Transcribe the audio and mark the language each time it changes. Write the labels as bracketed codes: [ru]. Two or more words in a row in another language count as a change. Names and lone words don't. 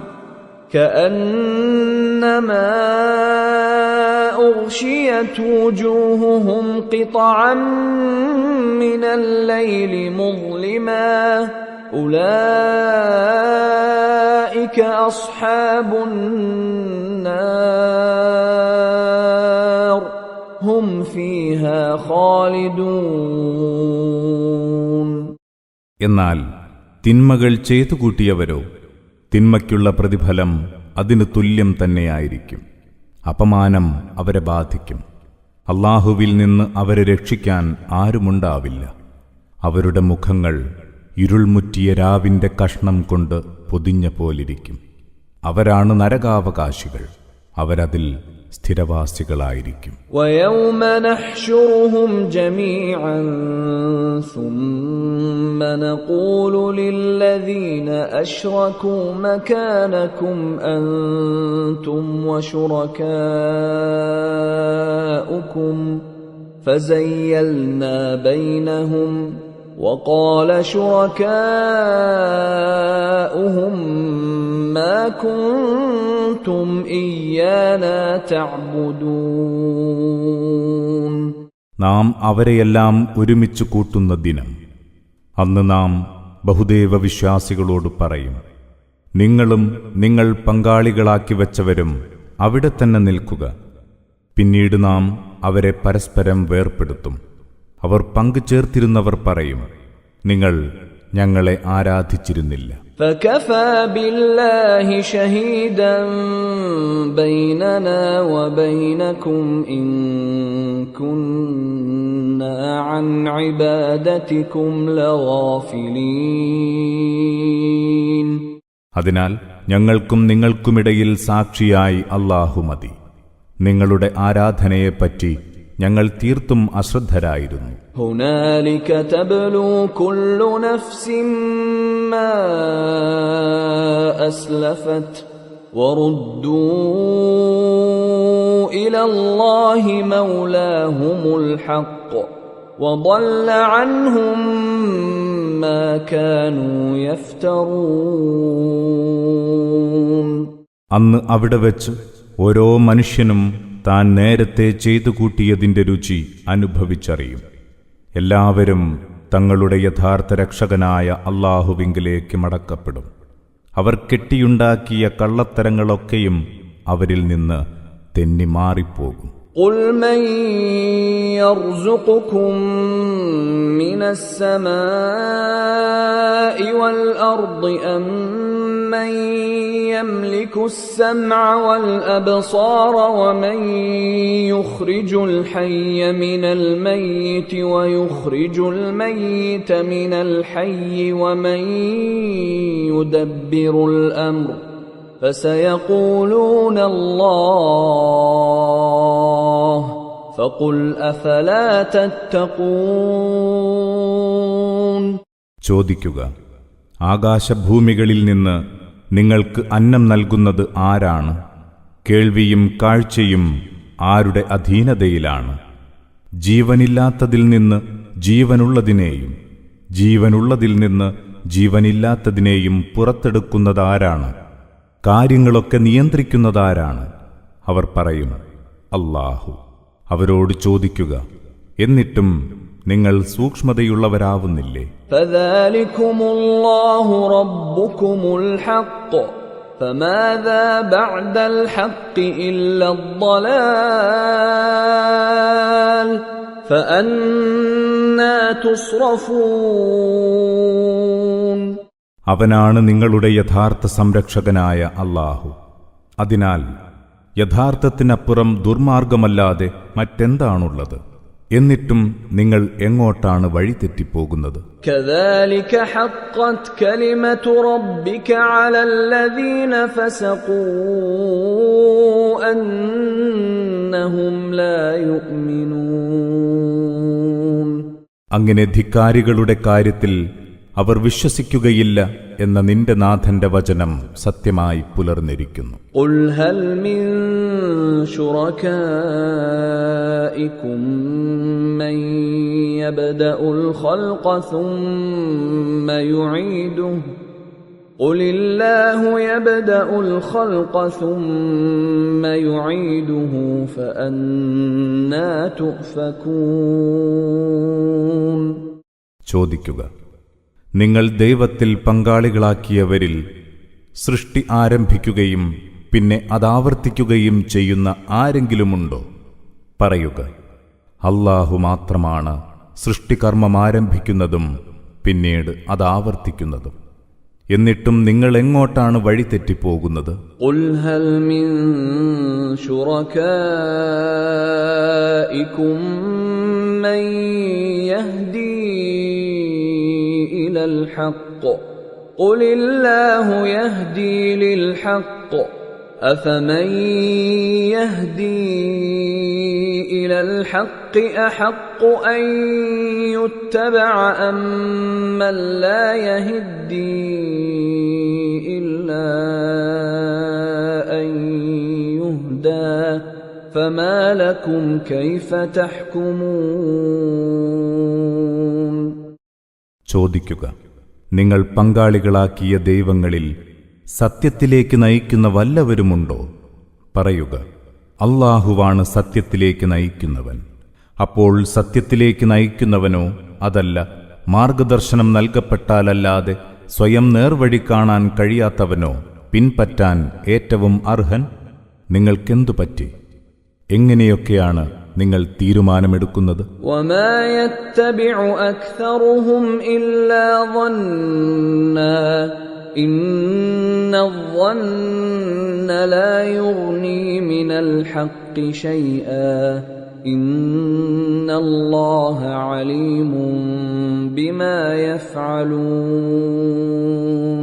[ar] كأنما أغشيت وجوههم قطعا من الليل مظلما أولئك أصحاب النار هم فيها خالدون. [ml] എന്നാൽ തിന്മകൾ ചെയ്തു കൂട്ടിയവരോ തിന്മയ്ക്കുള്ള പ്രതിഫലം അതിന് തുല്യം തന്നെയായിരിക്കും. അപമാനം അവരെ ബാധിക്കും. അല്ലാഹുവിൽ നിന്ന് അവരെ രക്ഷിക്കാൻ ആരുമുണ്ടാവില്ല. അവരുടെ മുഖങ്ങൾ ഇരുൾമുറ്റിയ രാവിന്റെ കഷ്ണം കൊണ്ട് പൊതിഞ്ഞ പോലിരിക്കും. അവരാണ് നരകാവകാശികൾ, അവരതിൽ സ്ഥിരവാസികളായിരിക്കും. [ar] وَيَوْمَ نَحْشُرُهُمْ جَمِيعًا ثُمَّ نَقُولُ لِلَّذِينَ أَشْرَكُوا مَكَانَكُمْ أَنْتُمْ وَشُرَكَاؤُكُمْ فَزَيَّلْنَا بَيْنَهُمْ وقال شركاؤهم ما كنتم إيانا تعبدون. [ml] നാം അവരെയെല്ലാം ഒരുമിച്ച് കൂട്ടുന്ന ദിനം. അന്ന് നാം ബഹുദൈവ വിശ്വാസികളോട് പറയും, നിങ്ങളും നിങ്ങൾ പങ്കാളികളാക്കി വച്ചവരും അവിടെ തന്നെ നിൽക്കുക. പിന്നീട് നാം അവരെ പരസ്പരം വേർപെടുത്തും. അവർ പങ്കുചേർത്തിരുന്നവർ പറയും, നിങ്ങൾ ഞങ്ങളെ ആരാധിച്ചിരുന്നില്ല. [ar] فكفى بالله شهيدا بيننا وبينكم إن كنا عن عبادتكم لغافلين. [ml] അതിനാൽ ഞങ്ങൾക്കും നിങ്ങൾക്കുമിടയിൽ സാക്ഷിയായി അല്ലാഹു മതി. നിങ്ങളുടെ ആരാധനയെപ്പറ്റി ഞങ്ങൾ തീർത്തും അശ്രദ്ധരായിരുന്നു. [ar] هنالك تبلو كل نفس ما أسلفت وردوا إلى الله مولاهم الحق وضل عنهم ما كانوا يفترون. [ml] അന്ന് അവിടെ വെച്ച് ഓരോ മനുഷ്യനും താൻ നേരത്തെ ചെയ്തു കൂട്ടിയതിന്റെ രുചി അനുഭവിച്ചറിയും. എല്ലാവരും തങ്ങളുടെ യഥാർത്ഥ രക്ഷകനായ അല്ലാഹുവിങ്കിലേക്ക് മടക്കപ്പെടും. അവർ കെട്ടിയുണ്ടാക്കിയ കള്ളത്തരങ്ങളൊക്കെയും അവരിൽ നിന്ന് തെന്നി മാറിപ്പോകും. [ar] قل من يرزقكم من السماء والأرض أم من يملك السمع والأبصار ومن يخرج الحي من الميت ويخرج الميت من الحي ومن يدبر الأمر فسيقولون الله فقل أفلا تتقون. [ml] ചോദിക്കുക, ആകാശഭൂമികളിൽ നിന്ന് നിങ്ങൾക്ക് അന്നം നൽകുന്നത് ആരാണ്? കേൾവിയും കാഴ്ചയും ആരുടെ അധീനതയിലാണ്? ജീവനില്ലാത്തതിൽ നിന്ന് ജീവനുള്ളതിനെയും ജീവനുള്ളതിൽ നിന്ന് ജീവനില്ലാത്തതിനെയും പുറത്തെടുക്കുന്നതാരാണ്? കാര്യങ്ങളൊക്കെ നിയന്ത്രിക്കുന്നതാരാണ്? അവർ പറയും, അല്ലാഹു. അവരോട് ചോദിക്കുക, എന്നിട്ടും നിങ്ങൾ സൂക്ഷ്മതയുള്ളവരാവുന്നില്ലേ? [ar] فذلكم الله ربكم الحق فماذا بعد الحق إلا الضلال فأنى تصرفون. [ml] അവനാണ് നിങ്ങളുടെ യഥാർത്ഥ സംരക്ഷകനായ അല്ലാഹു. അതിനാൽ യഥാർത്ഥത്തിനപ്പുറം ദുർമാർഗമല്ലാതെ മറ്റെന്താണുള്ളത്? എന്നിട്ടും നിങ്ങൾ എങ്ങോട്ടാണ് വഴിതെറ്റിപ്പോകുന്നത്? [ar] كذلك حقت كلمة ربك على الذين فسقوا أنهم لا يؤمنون. [ml] അങ്ങനെ ധിക്കാരികളുടെ കാര്യത്തിൽ അവർ വിശ്വസിക്കുകയില്ല എന്ന നിന്റെ നാഥന്റെ വചനം സത്യമായി പുലർന്നിരിക്കുന്നു. [ar] قل هل من شركائكم من يبدأ الخلق ثم يعيده قل الله يبدأ الخلق ثم يعيده فأنى تؤفكون. [ml] ചോദിക്കുക, നിങ്ങൾ ദൈവത്തിൽ പങ്കാളികളാക്കിയവരിൽ സൃഷ്ടി ആരംഭിക്കുകയും പിന്നെ അതാവർത്തിക്കുകയും ചെയ്യുന്ന ആരെങ്കിലുമുണ്ടോ? പറയുക, അല്ലാഹു മാത്രമാണ് സൃഷ്ടികർമ്മം ആരംഭിക്കുന്നതും പിന്നീട് അതാവർത്തിക്കുന്നതും. എന്നിട്ടും നിങ്ങൾ എങ്ങോട്ടാണ് വഴിതെറ്റിപ്പോകുന്നത്? [ar] قل هل من شركائكم من يهدي إلى الحق قل الله يهدي للحق أفمن يهدي إلى الحق أحق أن يتبع أم من لا يهدي إلا أن يهدى فما لكم كيف تحكمون. [ml] ചോദിക്കുക, നിങ്ങൾ പങ്കാളികളാക്കിയ ദൈവങ്ങളിൽ സത്യത്തിലേക്ക് നയിക്കുന്ന വല്ലവരുമുണ്ടോ? പറയുക, അല്ലാഹുവാണ് സത്യത്തിലേക്ക് നയിക്കുന്നവൻ. അപ്പോൾ സത്യത്തിലേക്ക് നയിക്കുന്നവനോ അതല്ല മാർഗദർശനം നൽകപ്പെട്ടാലല്ലാതെ സ്വയം നേർവഴി കാണാൻ കഴിയാത്തവനോ പിൻപറ്റാൻ ഏറ്റവും അർഹൻ? നിങ്ങൾക്കെന്തു പറ്റി? എങ്ങനെയൊക്കെയാണ് നിങ്ങൾ തീരുമാനമെടുക്കുന്നത്? [ar] وما يتبع أكثرهم إلا ظنا إن الظن لا يغني من الحق شيئا إن الله عليم بما يفعلون.